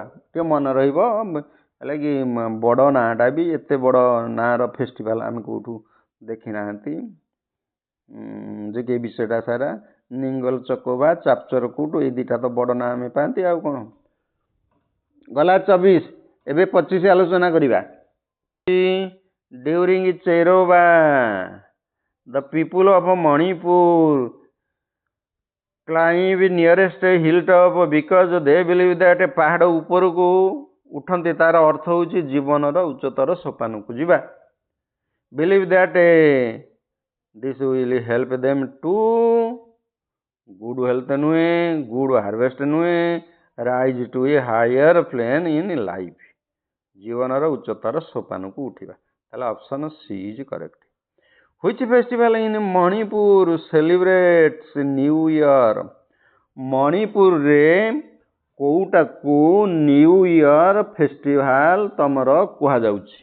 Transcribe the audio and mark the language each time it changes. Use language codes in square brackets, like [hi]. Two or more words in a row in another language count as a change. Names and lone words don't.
[or] ଟିକେ ମନେ ରହିବ, ହେଲା କି ବଡ଼ ନାଁଟା ବି, ଏତେ ବଡ଼ ନାଁର ଫେଷ୍ଟିଭାଲ ଆମେ କେଉଁଠୁ ଦେଖି ନାହାନ୍ତି ଯେ କି ବିଷୟଟା ସାରା। ନିଙ୍ଗୋଲ ଚକୋବା, ଚାପଚର କୁଟ, ଏଇ ଦୁଇଟା ତ ବଡ଼ ନାଁ ଆମେ ପାଆନ୍ତି ଆଉ କ'ଣ। ଗଲା 24। ଏବେ 25 ଆଲୋଚନା କରିବା। [en] during Cheiraoba the people of Manipur climb nearest hilltop because they believe that [or] ପାହାଡ଼ ଉପରକୁ ଉଠନ୍ତି ତାର ଅର୍ଥ ହେଉଛି ଜୀବନର ଉଚ୍ଚତର ସୋପାନକୁ ଯିବା। [en] believe that this will help them to good health ନୁହେଁ, good harvest ନୁହେଁ, rise to a higher plane in life, [or] ଜୀବନର ଉଚ୍ଚତର ସୋପାନକୁ ଉଠିବା। [en] ତାହେଲେ option C is correct. Which festival in Manipur celebrates New Year? [or] ମଣିପୁରରେ କୋଉଟାକୁ [en] New Year festival [or] ତମର କୁହାଯାଉଛି?